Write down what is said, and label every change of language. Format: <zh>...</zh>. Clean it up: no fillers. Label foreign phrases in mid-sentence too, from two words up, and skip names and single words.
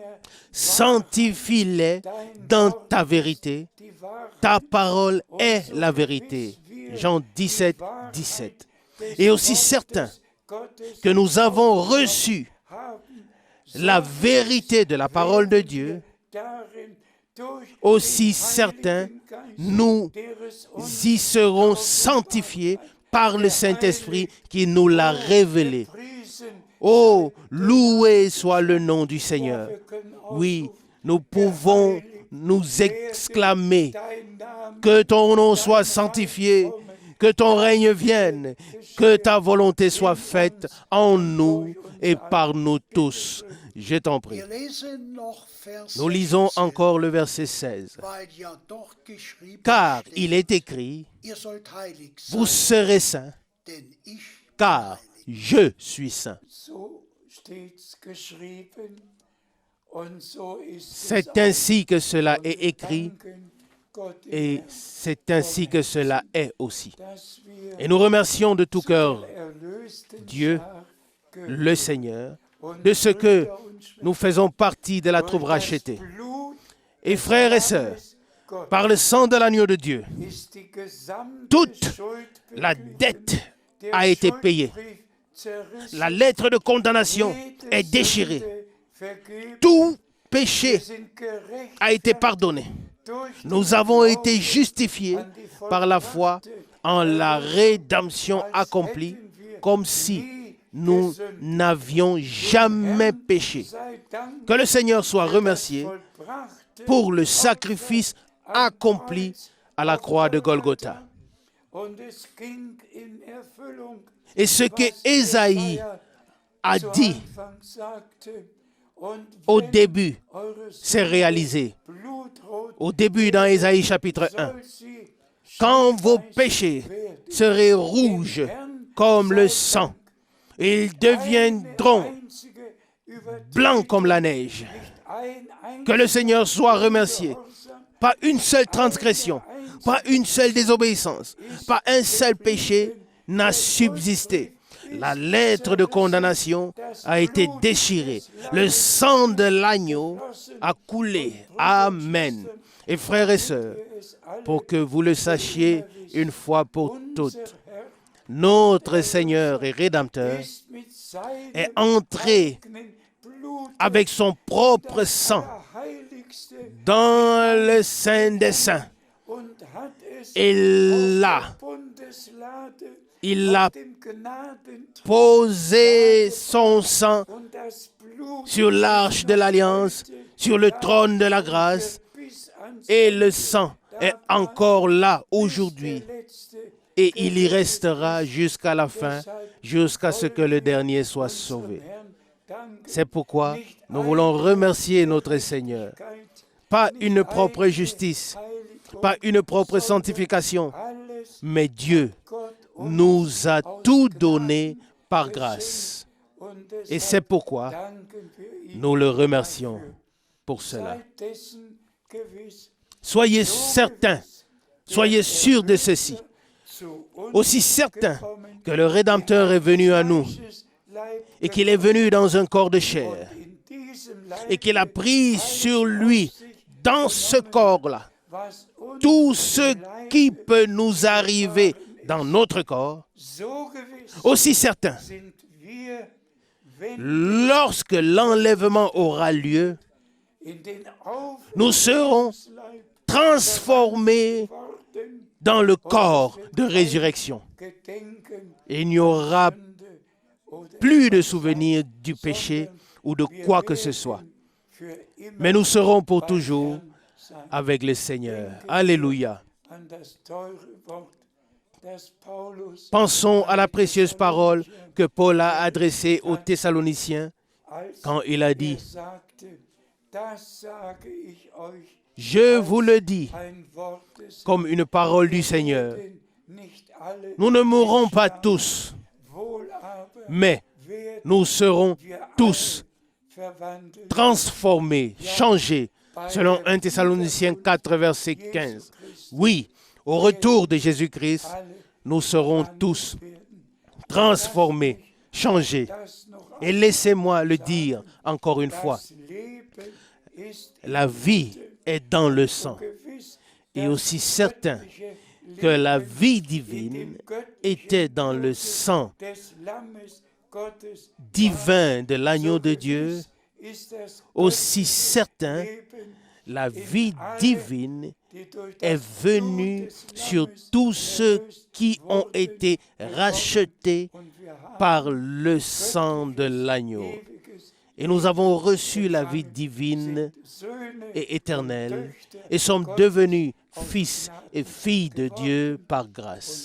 <fr>Sanctifie-les dans ta vérité.</fr> <de>die Wahrheit</de> <fr>Ta parole est la vérité. Jean 17, 17. Et aussi certain</fr> <de>Gottes</de> <fr>que nous avons reçu</fr> <de>haben,</de> <fr>la vérité de la parole de Dieu,</fr> <de>darin durch</de> <fr>aussi certain nous</fr> <de>der es uns</de> <fr>y serons sanctifiés par le Saint-Esprit qui nous l'a révélé.</fr> <de>priesen</de> <fr>Oh, loué soit le nom du Seigneur.</fr> <de>Wir können</de> <fr>Oui,</fr> <de>ausrufen,</de> <fr>nous pouvons nous exclamer que ton nom soit sanctifié, que ton règne vienne, que ta volonté soit faite en nous et par nous tous. Je t'en prie.</fr> <de>Wir lesen noch Vers</de> <fr>Nous lisons 16, encore le verset 16.</fr> <de>weil ja dort geschrieben</de> <fr>Car</fr> <de>steht,</de> <fr>il est écrit,</fr> <de>ihr sollt heilig</de> <fr>vous</fr> <de>sein,</de> <fr>serez saints,</fr> <de>denn ich</de> <fr>car je suis saint.</fr> <de>so steht's geschrieben und so ist es</de> <fr>C'est</fr> <de>auch.</de> <fr>ainsi que cela</fr> <de>Und</de> <fr>est</fr> <de>wir</de> <fr>écrit</fr> <de>danken Gott im</de> <fr>et</fr> <de>Herrn,</de> <fr>c'est ainsi que cela est aussi.</fr> <de>dass wir</de> <fr>Et nous remercions de tout</fr> <de>zu</de> <fr>cœur</fr> <de>der erlösten</de> <fr>Dieu,</fr> <de>Schar</de> <fr>le</fr> <de>gehören.</de> <fr>Seigneur,</fr> <de>Und</de> <fr>de ce que</fr> <de>Brüder und Schwestern,</de> <fr>nous faisons partie de la troupe</fr> <de>durch das</de> <fr>rachetée.</fr> <de>Blut</de> <fr>Et</fr> <de>des</de> <fr>frères et sœurs,</fr> <de>Lammes Gottes</de> <fr>par le sang de l'agneau de Dieu,</fr> <de>ist die gesamte</de> <fr>toute</fr> <de>Schuld</de> <fr>la</fr> <de>beglichen.</de> <fr>dette</fr> <de>Der</de> <fr>a été payée.</fr> <de>Schuldbrief zerrissen.</de> <fr>La lettre de condamnation</fr> <de>Jede</de> <fr>est déchirée.</fr> <de>Sünde vergeben.</de> <fr>Tout</fr> <de>Wir</de> <fr>péché</fr> <de>sind gerechtfertigt</de> <fr>a été pardonné.</fr> <de>durch</de> <fr>Nous</fr> <de>den</de> <fr>avons</fr> <de>Glauben</de> <fr>été justifiés</fr> <de>an die</de> <fr>par la foi</fr> <de>vollbrachte</de> <fr>en la</fr> <de>Erlösung,</de> <fr>rédemption</fr> <de>als</de> <fr>accomplie,</fr> <de>hätten wir</de> <fr>comme si</fr> <de>nie</de> <fr>nous</fr> <de>gesündigt.</de> <fr>n'avions jamais</fr> <de>Herrn</de> <fr>péché.</fr> <de>sei Dank</de> <fr>Que le Seigneur soit</fr> <de>für das</de> <fr>remercié</fr> <de>vollbrachte</de> <fr>pour le</fr> <de>Opfer</de> <fr>sacrifice</fr> <de>am</de> <fr>accompli</fr> <de>Kreuz</de> <fr>à la</fr> <de>auf</de> <fr>croix de Golgotha.</fr> <de>Und es ging in Erfüllung,</de> <fr>Et ce que</fr> <de>was</de> <fr>Ésaïe</fr> <de>Jesaja</de> <fr>a</fr> <de>zu</de> <fr>dit</fr> <de>Anfang sagte. Und</de> <fr>au</fr> <de>wenn</de> <fr>début</fr> <de>eure</de> <fr>s'est</fr> <de>Sünde</de> <fr>réalisé.</fr> <de>blutrot</de> <fr>Au début dans Ésaïe chapitre 1.</fr> <de>soll sie</de> <fr>Quand vos</fr> <de>schneeweiß</de> <fr>péchés</fr> <de>werden.</de> <fr>seraient rouges comme le sang, et ils deviendront</fr> <de>Eine einzige Übertretung,</de> <fr>blancs comme la neige.</fr> <de>nicht ein</de> <fr>Que le Seigneur soit remercié.</fr> <de>Ungehorsam,</de> <fr>Pas une seule transgression, pas une seule désobéissance, pas un seul péché n'a subsisté. La lettre de condamnation a été déchirée. Le sang de l'agneau a coulé. Amen. Et frères et sœurs,</fr> <de>es alle</de> <fr>pour que vous le sachiez une fois pour toutes,</fr> <de>unser Herr</de> <fr>notre Seigneur et Rédempteur</fr> <de>ist mit seinem</de> <fr>est entré</fr> <de>eigenen Blut</de> <fr>avec son propre sang</fr> <de>Allerheiligste</de> <fr>dans le Saint des Saints.</fr> <de>und hat es</de> <fr>Et là,</fr> <de>auf der Bundeslade,</de> <fr>il a</fr> <de>auf dem Gnadenthron</de> <fr>posé son sang</fr> <de>und das Blut</de> <fr>sur l'arche de l'Alliance, sur le trône de la grâce,</fr> <de>bis ans</de> <fr>et le sang est encore là aujourd'hui.</fr> <de>der letzte.</de> <fr>Et il y restera jusqu'à la fin, jusqu'à ce que le dernier soit sauvé.</fr> <de>Herrn Dank,</de> <fr>C'est pourquoi nous voulons remercier notre Seigneur. Pas une propre justice, pas une propre sanctification,</fr> <de>alles</de> <fr>mais Dieu</fr> <de>Gott uns</de> <fr>nous a tout donné par grâce.</fr> <de>und</de> <fr>Et c'est pourquoi</fr> <de>danken wir ihm</de> <fr>nous le remercions pour cela.</fr> <de>Seid dessen gewiss,</de> <fr>Soyez certains, soyez sûrs de ceci,</fr> <de>zu uns</de> <fr>aussi certains</fr> <de>gekommen,</de> <fr>que le Rédempteur est venu à nous</fr> <de>Fleisches Leib</de> <fr>et qu'il est venu dans un corps de chair</fr> <de>in diesem Leib</de> <fr>et qu'il a pris sur lui, dans ce corps-là,</fr> <de>was uns</de> <fr>tout ce</fr> <de>im Leib</de> <fr>qui peut nous arriver dans notre corps,</fr> <de>so gewiss</de> <fr>aussi certains,</fr> <de>sind wir, wenn</de> <fr>lorsque l'enlèvement aura lieu,</fr> <de>in den</de> <fr>nous serons</fr> <de>Aufleib</de> <fr>transformés</fr> <de>worden,</de> <fr>dans le corps de résurrection.</fr> <de>gedenken</de> <fr>Et il n'y aura</fr> <de>Sünde oder</de> <fr>plus de souvenirs du péché ou de quoi que ce soit.</fr> <de>für immer</de> <fr>Mais nous serons pour</fr> <de>beim</de> <fr>toujours</fr> <de>Herrn sein.</de> <fr>avec le Seigneur. Alléluia.</fr> <de>An das teure Wort, das Paulus</de> <fr>Pensons à la précieuse parole que Paul a adressée aux Thessaloniciens</fr> <de>als</de> <fr>quand il a dit,</fr> <de>sagte, das sage ich euch,</de> <fr>« Je vous le dis</fr> <de>ein Wort des</de> <fr>comme une parole du Seigneur.</fr> <de>Herrn, nicht alle</de> <fr>Nous ne mourrons pas tous,</fr> <de>wohl aber</de> <fr>mais</fr> <de>werden</de> <fr>nous serons</fr> <de>wir</de> <fr>tous</fr> <de>alle verwandelt</de> <fr>transformés, changés, selon 1 Thessaloniciens 4, verset 15. Oui, au retour de Jésus-Christ,</fr> <de>alle</de> <fr>nous serons tous</fr> <de>werden.</de> <fr>transformés, changés.</fr> <de>Das noch</de> <fr>Et laissez-moi le dire encore une fois,</fr> <de>das Leben ist</de> <fr>la vie est dans le sang.</fr> <de>gewiss,</de> <fr>Et aussi certain que la vie divine était dans le sang</fr> <de>des Lammes Gottes</de> <fr>divin de l'agneau de Dieu,</fr> <de>ist das</de> <fr>aussi certain</fr> <de>Leben</de> <fr>la vie divine est venue sur tous ceux qui ont été rachetés par le sang de l'agneau. Et nous avons reçu la vie divine et éternelle et sommes devenus fils et filles de Dieu par grâce.</fr>